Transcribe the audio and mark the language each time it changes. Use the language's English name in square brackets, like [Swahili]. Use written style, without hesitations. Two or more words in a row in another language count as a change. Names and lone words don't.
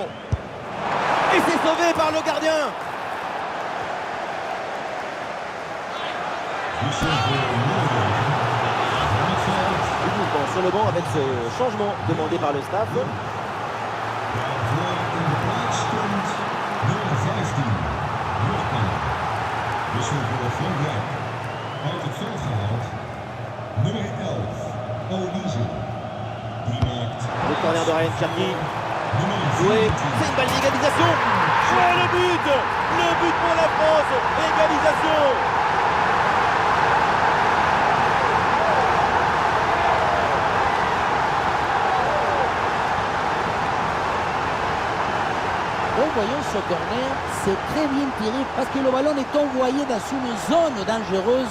[French] Et c'est sauvé par le gardien. [Dutch] Wissel voor Noorwegen. Van het veld. [French] Du mouvement sur le banc avec ce changement demandé par le staff. [Dutch] Waarvoor in de plaats komt nummer 15, Jurgen. Wissel voor Frankrijk. Uit het veld gehaald. Nummer 11, Olise. Die maakt [French] Le corner de Ryan Cherki. [Dutch] nummer [French] Joué, [Dutch] 14. [French] c'est une balle d'égalisation. Oh, le but pour la France, égalisation. En voyant ce corner, c'est très bien tiré parce que le ballon est envoyé dans une zone dangereuse.